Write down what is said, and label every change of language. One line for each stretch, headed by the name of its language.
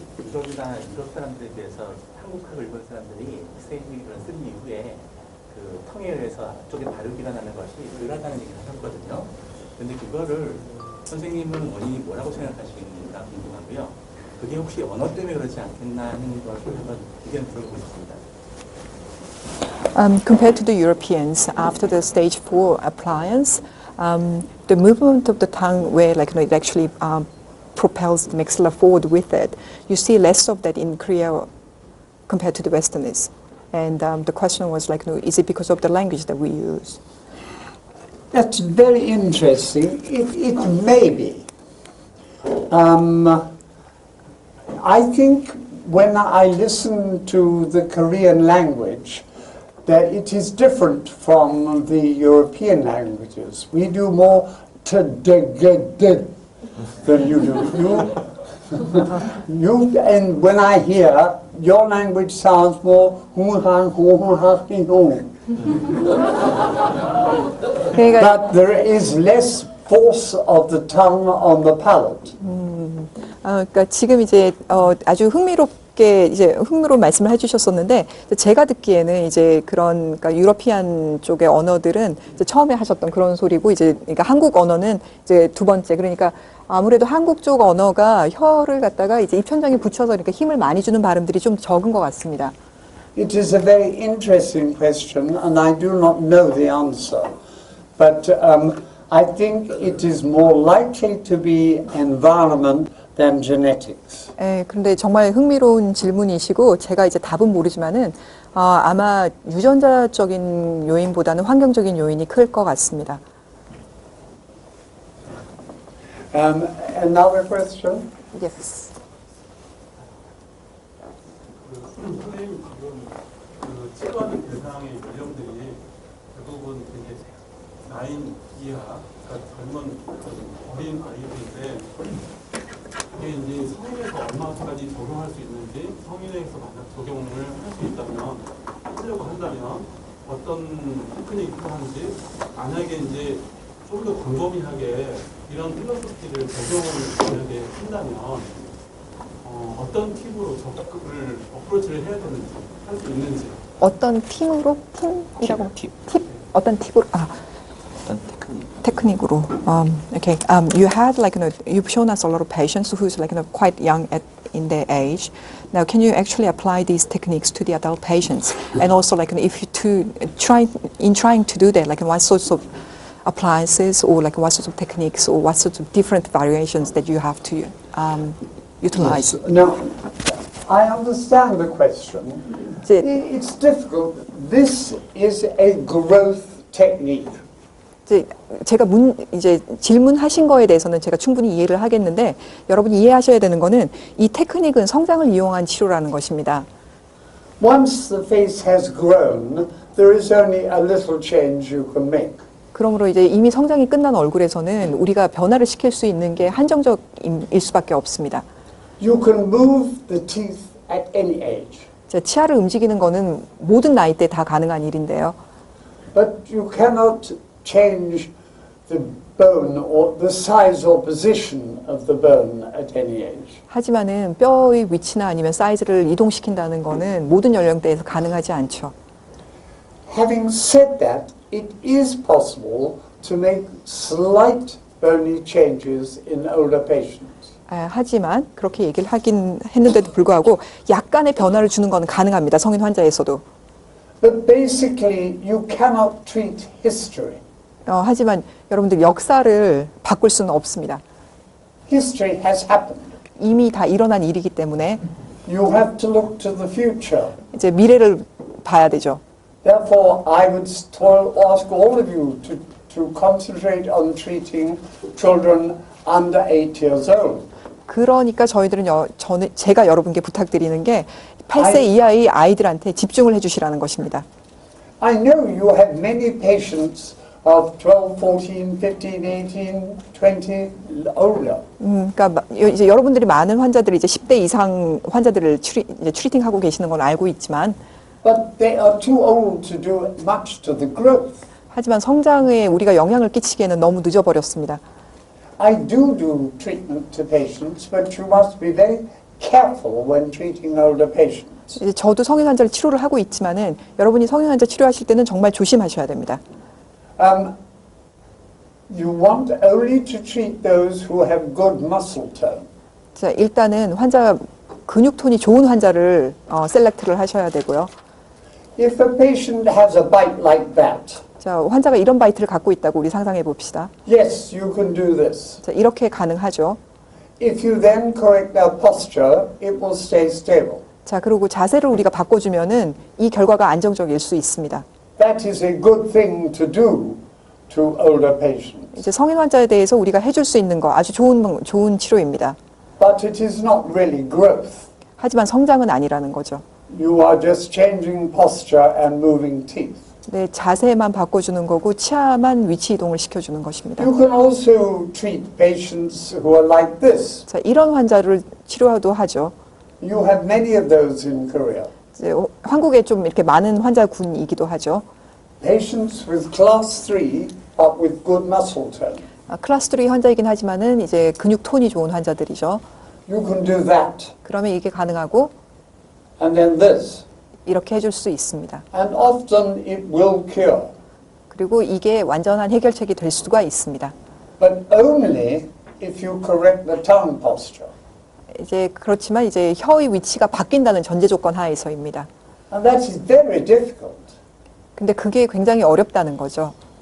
Korean: 유럽이나 유럽 사람들에 비해서 한국하고 일본 사람들이 스테이지를 쓴 이후에 그 텅에 의해서 앞쪽에 다루기가 나는 것이 덜하다는 얘기를 하셨거든요. 근데 그거를 선생님은 원인이 뭐라고 생각하시는가 궁금하고요. 그게 혹시 언어 때문에 그렇지 않겠나 하는 걸 한번 의견 들어보고 싶습니다.
English: Compared to the Europeans, after the stage 4 appliance, the movement of the tongue where it actually propels the maxilla forward with it, you see less of that in Korea compared to the Westerners. And the question was is it because of the language that we use? That's very interesting. It may be. I think when I listen to the Korean language, that it is different from the European languages. We do more than you do. And when I hear your language sounds more but there is less force of the tongue on the palate.
Korean: 그러니까 지금 이제 아주 흥미로운 말씀을 해주셨었는데 제가 듣기에는 이제 그런 그러니까 유러피안 쪽의 언어들은 이제 처음에 하셨던 그런 소리고 이제 그러니까 한국 언어는 이제 두 번째 그러니까 아무래도 한국 쪽 언어가 혀를 갖다가 이제 입천장에 붙여서 그러니까 힘을 많이 주는 발음들이 좀 적은 것 같습니다.
English: It is a very interesting question, and I do not know the answer. But I think it is more likely to be environment than genetics.
Korean: 예, 그런데 정말 흥미로운 질문이시고 제가 이제 답은 모르지만은 아마 유전자적인 요인보다는 환경적인 요인이 클 것 같습니다.
English: Another question? Yes.
Korean: 선생님 지금 그 치료하는 대상의 연령들이 대부분 되게 나이 이하, 그러니까 젊은 어린 아이들인데 이게 이제 성인에서 얼마까지 적용할 수 있는지 성인에서 만약 적용을 할 수 있다면 하려고 한다면 어떤 테크닉을 하는지 만약에 이제 좀 더 광범위하게 이런 필로소피를 적용을 만약에 한다면 어떤 팁으로 적극을 어프로치를 해야 되는지 할 수 있는지 어떤 팀으로 팀이라고 팁 어떤 팁으로 어떤 테크닉으로
English: okay you had you've shown us a lot of patients who's quite young in their age. Now can you actually apply these techniques to the adult patients and also if you trying to do that what sorts of appliances or what sorts of techniques or what sorts of different variations that you have to utilize. Yes. Now, I understand the question. It's difficult. This is a growth technique.
Korean: 제가 이제 질문하신 거에 대해서는 제가 충분히 이해를 하겠는데 여러분이 이해하셔야 되는 거는 이 테크닉은 성장을 이용한 치료라는 것입니다.
English: Once the face has grown, there is only a little change you can make.
Korean: 그러므로 이제 이미 성장이 끝난 얼굴에서는 우리가 변화를 시킬 수 있는 게 한정적일 수밖에 없습니다.
English: You can move the teeth at any age.
Korean: 치아를 움직이는 거는 모든 나이 때 다 가능한 일인데요.
English: But you cannot change the bone or the size or position of the bone at any age.
Korean: 하지만은 뼈의 위치나 아니면 사이즈를 이동시킨다는 거는 모든 연령대에서 가능하지 않죠.
English: Having said that, it is possible to make slight bony changes in older patients.
Korean: 하지만 그렇게 얘기를 하긴 했는데도 불구하고 약간의 변화를 주는 건 가능합니다. 성인 환자에서도.
English: But basically, you cannot treat history.
Korean: 하지만 여러분들 역사를 바꿀 수는 없습니다.
English: History has happened.
Korean: 이미 다 일어난 일이기 때문에
English: You have to look to the future.
Korean: 이제 미래를 봐야 되죠.
English: Therefore, I would ask all of you to concentrate on treating children under 8 years old.
Korean: 그러니까 저희들은 제가 여러분께 부탁드리는 게 8세 이하의 아이들한테 집중을 해주시라는 것입니다.
English: I know you have many patients of 12, 14, 15, 18, 20, older.
Korean: 그러니까 이제 여러분들이 많은 환자들이 이제 10대 이상 환자들을 이제 트리팅하고 계시는 건 알고 있지만,
English: But they are too old to do much to the growth.
Korean: 하지만 성장에 우리가 영향을 끼치기에는 너무 늦어버렸습니다.
English: I do treatment to patients, but you must be very careful when treating older patients.
Korean: 이제 저도 성인 환자를 치료를 하고 있지만은 여러분이 성인 환자 치료하실 때는 정말 조심하셔야 됩니다.
English: You want only to treat those who have good muscle tone.
Korean: 자, 일단은 환자 근육 톤이 좋은 환자를 셀렉트를 하셔야 되고요.
English: If a patient has a bite like that,
Korean: 자, 환자가 이런 바이트를 갖고 있다고 우리 상상해 봅시다.
English: yes, you can do this.
Korean: 자, 이렇게 가능하죠.
English: If you then correct their posture, it will stay stable.
Korean: 자, 그리고 자세를 우리가 바꿔주면은 이 결과가 안정적일 수 있습니다.
English: That is a good thing to do to older patients.
Korean: 이제 성인 환자에 대해서 우리가 해줄 수 있는 거 아주 좋은 치료입니다.
English: But it is not really growth.
Korean: 하지만 성장은 아니라는 거죠.
English: You are just changing posture and moving teeth.
Korean: 네, 자세만 바꿔주는 거고 치아만 위치 이동을 시켜주는 것입니다.
English: You can also treat patients who are like this.
Korean: 자, 이런 환자를 치료도 하죠.
English: You have many of those in Korea.
Korean: 이제 한국에 좀 이렇게 많은 환자군이기도 하죠.
English: Patients with class 3 but with good muscle tone.
Korean: 클래스 3 환자이긴 하지만은 이제 근육 톤이 좋은 환자들이죠.
English: You can do that.
Korean: 그러면 이게 가능하고
English: And then this.
Korean: 이렇게 해줄 수 있습니다.
English: And often it will cure.
Korean: 그리고 이게 완전한 해결책이 될 수가 있습니다.
English: But only if you correct the tongue posture.
Korean: 이제 그렇지만 이제 혀의 위치가 바뀐다는 전제 조건 하에서입니다.
English: And that is very difficult.
Korean: 근데 그게 굉장히 어렵다는 거죠.